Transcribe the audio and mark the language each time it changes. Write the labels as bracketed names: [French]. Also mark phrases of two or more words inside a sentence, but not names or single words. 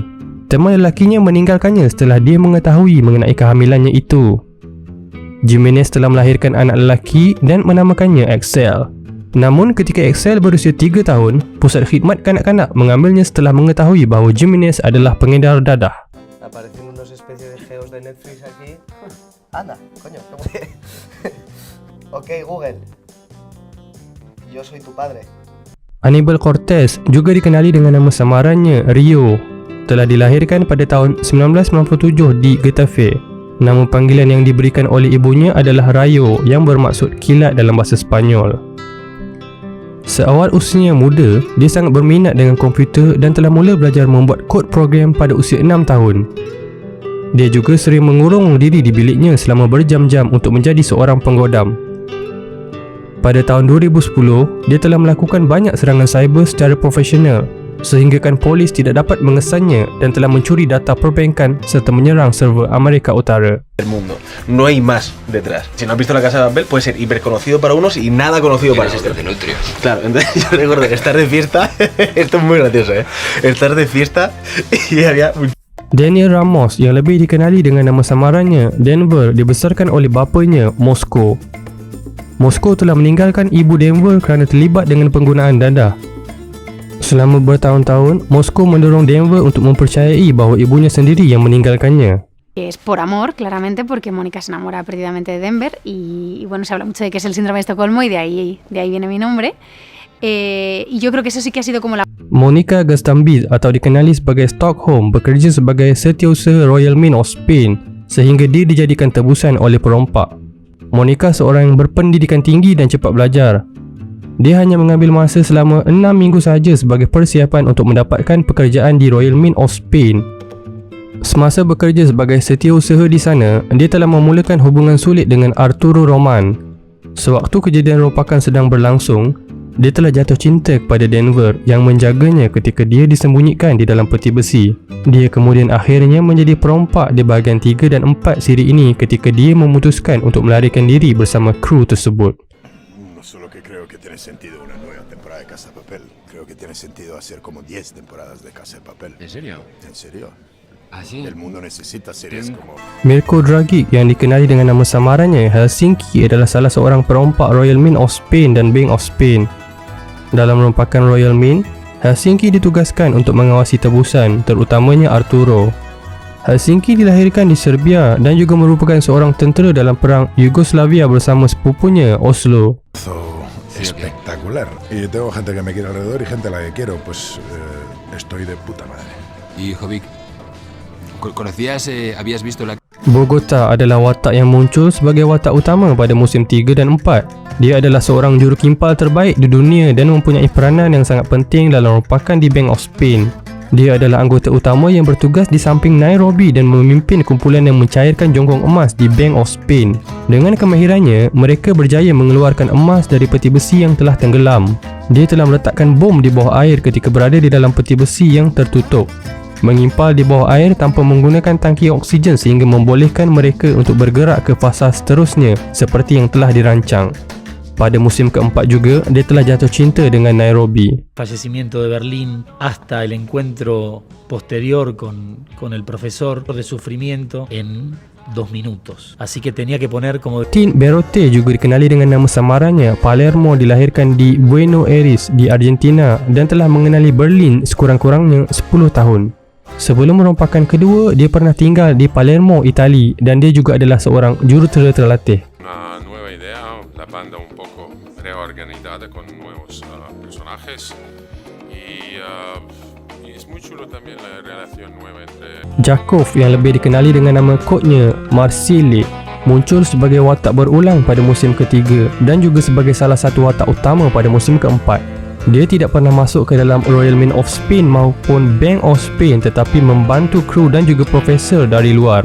[Malay] Teman lelakinya meninggalkannya setelah dia mengetahui mengenai kehamilannya itu. Jimenez telah melahirkan anak lelaki dan menamakannya Axel. Namun ketika Axel berusia 3 tahun, Pusat Khidmat Kanak-kanak mengambilnya setelah mengetahui bahawa Jimenez adalah pengedar dadah. [Spanish] Aparecen unos especies de geos de Netflix aquí. Anda, coño, ¿cómo que? Ok, Google. Yo soy tu padre. [Malay] Aníbal Cortés, juga dikenali dengan nama samarannya Rio, telah dilahirkan pada tahun 1997 di Getafe. Nama panggilan yang diberikan oleh ibunya adalah Rayo, yang bermaksud kilat dalam bahasa Sepanyol. Seawal usianya muda, dia sangat berminat dengan komputer dan telah mula belajar membuat kod program pada usia 6 tahun. Dia juga sering mengurung diri di biliknya selama berjam-jam untuk menjadi seorang penggodam. Pada tahun 2010, dia telah melakukan banyak serangan cyber secara profesional sehinggakan polis tidak dapat mengesannya dan telah mencuri data perbankan serta menyerang server Amerika Utara. [Spanish] El mundo. No hay más detrás. Si no has visto La Casa de Papel, puede ser hiperconocido para unos y nada conocido para otros. Claro, entonces yo recuerdo estar de fiesta. Esto es muy gracioso, estar de fiesta y había [Malay] Daniel Ramos, yang lebih dikenali dengan nama samarannya Denver, dibesarkan oleh bapanya Moscow. Moscow telah meninggalkan ibu Denver kerana terlibat dengan penggunaan dadah. Selama bertahun-tahun, Moscow mendorong Denver untuk mempercayai bahawa ibunya sendiri yang meninggalkannya. [Spanish] Es por amor, claramente, porque Mónica se enamora perdidamente de Denver y bueno, se habla mucho de que es el síndrome de Estocolmo y de ahí viene mi nombre. Y yo creo que eso sí que ha sido como la... [Malay] Monica Gastambide atau dikenali sebagai Stockholm bekerja sebagai setiausaha Royal Mint of Spain sehingga dia dijadikan tebusan oleh perompak. Monica seorang yang berpendidikan tinggi dan cepat belajar. Dia hanya mengambil masa selama 6 minggu sahaja sebagai persiapan untuk mendapatkan pekerjaan di Royal Mint of Spain. Semasa bekerja sebagai setiausaha di sana, dia telah memulakan hubungan sulit dengan Arturo Roman. Sewaktu kejadian rompakan sedang berlangsung, dia telah jatuh cinta kepada Denver yang menjaganya ketika dia disembunyikan di dalam peti besi. Dia kemudian akhirnya menjadi perompak di bahagian 3 dan 4 siri ini ketika dia memutuskan untuk melarikan diri bersama kru tersebut. [Spanish] No solo que creo que tiene sentido una nueva temporada de Casa de Papel, creo que tiene sentido hacer como 10 temporadas de Casa de Papel. ¿En serio? ¿En serio? ¿Ah, sí? El mundo necesita series como... [Malay] Mirko Dragic, yang dikenali dengan nama samarannya Helsinki, adalah salah seorang perompak Royal Mint of Spain dan Bank of Spain. Dalam rompakan Royal Mint, Helsinki ditugaskan untuk mengawasi tebusan, terutamanya Arturo. Helsinki dilahirkan di Serbia dan juga merupakan seorang tentera dalam perang Yugoslavia bersama sepupunya Oslo. [Spanish] Espectacular. Y tengo gente que me quiere alrededor y gente a la que quiero, pues estoy de puta madre. Y Jovic, ¿conocías, habías visto la... [Malay] Bogota adalah watak yang muncul sebagai watak utama pada musim 3 dan 4. Dia adalah seorang jurukimpal terbaik di dunia dan mempunyai peranan yang sangat penting dalam rompakan di Bank of Spain. Dia adalah anggota utama yang bertugas di samping Nairobi dan memimpin kumpulan yang mencairkan jonggong emas di Bank of Spain. Dengan kemahirannya, mereka berjaya mengeluarkan emas dari peti besi yang telah tenggelam. Dia telah meletakkan bom di bawah air ketika berada di dalam peti besi yang tertutup. Mengimpal di bawah air tanpa menggunakan tangki oksigen sehingga membolehkan mereka untuk bergerak ke fasa seterusnya seperti yang telah dirancang. Pada musim keempat juga, dia telah jatuh cinta dengan Nairobi. [Spanish] Fallecimiento de Berlín hasta el encuentro posterior con el profesor de sufrimiento en 2 minutos. Así que tenía que poner como... [Malay] Tin Berote, juga dikenali dengan nama samarannya Palermo, dilahirkan di Buenos Aires di Argentina dan telah mengenali Berlin sekurang-kurangnya 10 tahun. Sebelum rompakan kedua, dia pernah tinggal di Palermo, Itali dan dia juga adalah seorang jurutera terlatih. [Spanish] Una nueva idea, la banda un poco reorganizada con nuevos personajes y es muy chulo también la relación nueva entre... [Malay] Jakov, yang lebih dikenali dengan nama kodnya Marsile, muncul sebagai watak berulang pada musim ketiga dan juga sebagai salah satu watak utama pada musim keempat. Dia tidak pernah masuk ke dalam Royal Mint of Spain maupun Bank of Spain tetapi membantu kru dan juga profesor dari luar.